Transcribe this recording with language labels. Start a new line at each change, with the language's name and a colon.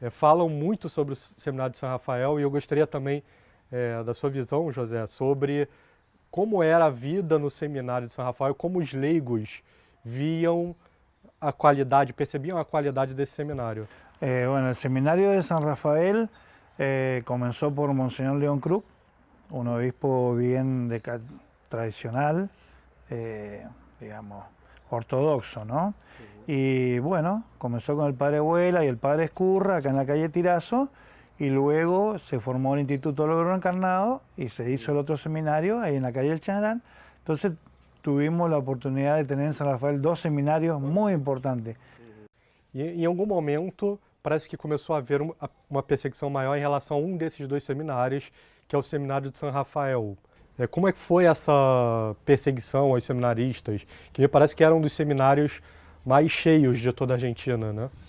Portuguese: Falam muito sobre o Seminário de São Rafael e eu gostaria também da sua visão, José, sobre como era a vida no Seminário de São Rafael, como os leigos viam a qualidade, percebiam a qualidade desse seminário.
Spanish: Bueno, el Seminario de San Rafael comenzó por Monseñor León Krug, un obispo bien tradicional, digamos, ortodoxo, ¿no? Y bueno, comenzó con el padre Huela y el padre Escurra, acá en la calle Tirazo, y luego se formó el Instituto del Verbo Encarnado y se hizo el otro seminario ahí en la calle El Chagrán. Entonces tuvimos la oportunidad de tener en San Rafael dos seminarios muy importantes.
Portuguese: E em algum momento parece que começou a haver uma perseguição maior em relação a um desses dois seminários, que é o Seminário de São Rafael. Como é que foi essa perseguição aos seminaristas? Que me parece que era um dos seminários mais cheios de toda a Argentina, né?